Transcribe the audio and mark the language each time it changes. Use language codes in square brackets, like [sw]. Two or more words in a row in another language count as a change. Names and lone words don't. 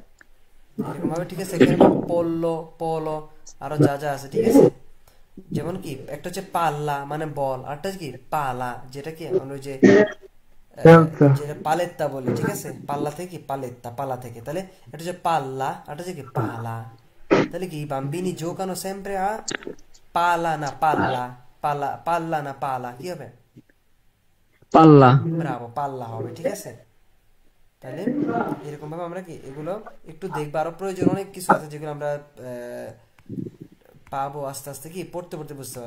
[bn] এরকম ভাবে, ঠিক আছে। এখানে পড়লো পলো আরো যা যা আছে, ঠিক আছে। যেমন কি একটা হচ্ছে পাল্লা মানে বল, আরটা হচ্ছে কি পালা, যেটা কি আমরা ওই যে খেলতা যেটা পালেত্তা বলি, ঠিক আছে। পাল্লা থেকে কি পালেত্তা, পালা থেকে। তাহলে এটা হচ্ছে পাল্লা, আর এটা হচ্ছে কি পালা। তাহলে কি [it] bambini giocano sempre a pala [bn] না পাল্লা, পালা পাল্লা না পালা, কি হবে? পাল্লা। ব্রাভো, পাল্লা হবে, ঠিক আছে। তাহলে এরকম ভাবে আমরা কি এগুলো একটু দেখবো, আরো প্রয়োজন অনেক কিছু আছে যেগুলো আমরা পাবো আস্তে আস্তে, কি পড়তে পড়তে বুঝতে পারবো।